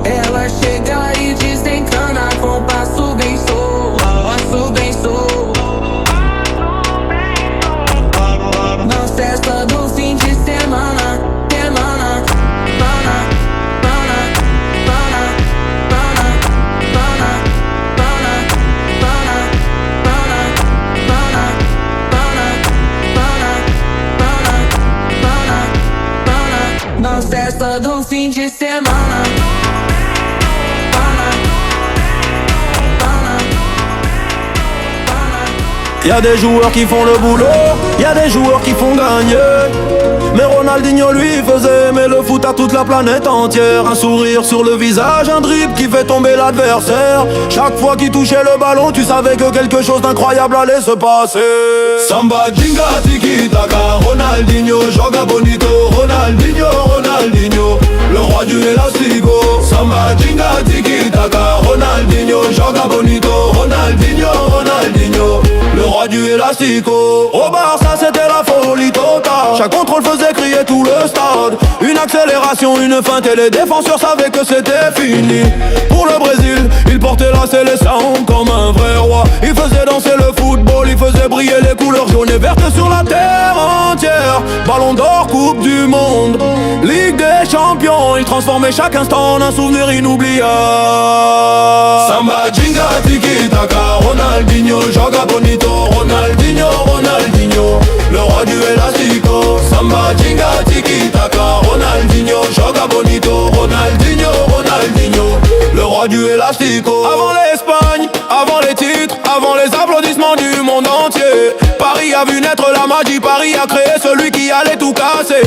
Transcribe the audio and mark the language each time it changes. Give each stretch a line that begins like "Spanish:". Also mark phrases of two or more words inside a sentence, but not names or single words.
Portuguese: Ela chega e desencana com passo bem solto, passo bem solto. Na festa do fim de semana, semana, pana, pana, pana, pana, pana, pana, pana, pana, pana, pana, pana, pana. Na festa do fim de semana.
French: Y'a des joueurs qui font le boulot, y'a des joueurs qui font gagner. Mais Ronaldinho lui faisait aimer le foot à toute la planète entière. Un sourire sur le visage, un dribble qui fait tomber l'adversaire. Chaque fois qu'il touchait le ballon, tu savais que quelque chose d'incroyable allait se passer.
Portuguese: Samba, jinga,
Spanish: tiki, taka,
Portuguese: Ronaldinho, joga bonito, Ronaldinho, Ronaldinho,
French: le roi du élastico.
Portuguese: Samba, jinga,
Spanish: tiki, taka,
Portuguese: Ronaldinho, joga bonito, Ronaldinho, Ronaldinho,
French: le roi du élastico. Au Barça c'était la folie totale. Chaque contrôle faisait crier tout le stade. Une accélération, une feinte et les défenseurs savaient que c'était fini. Pour le Brésil, il portait la sélection comme un vrai roi. Il faisait danser le football, il faisait briller les couleurs jaunes et vertes sur la terre entière. Ballon d'or, coupe du monde, Ligue des champions. Il transformait chaque instant en un souvenir inoubliable.
Portuguese: Samba, jinga,
Spanish: tiki, taka,
Portuguese: Ronaldinho, joga bonito, Ronaldinho, Ronaldinho,
French: le roi du élastico.
Portuguese: Samba, jinga,
Spanish: tiki, taka,
Portuguese: Ronaldinho, joga bonito, Ronaldinho, Ronaldinho,
French: le roi du élastico. Avant l'Espagne, avant les titres, avant les applaudissements du monde entier, Paris a vu naître la magie, Paris a créé celui qui allait tout casser.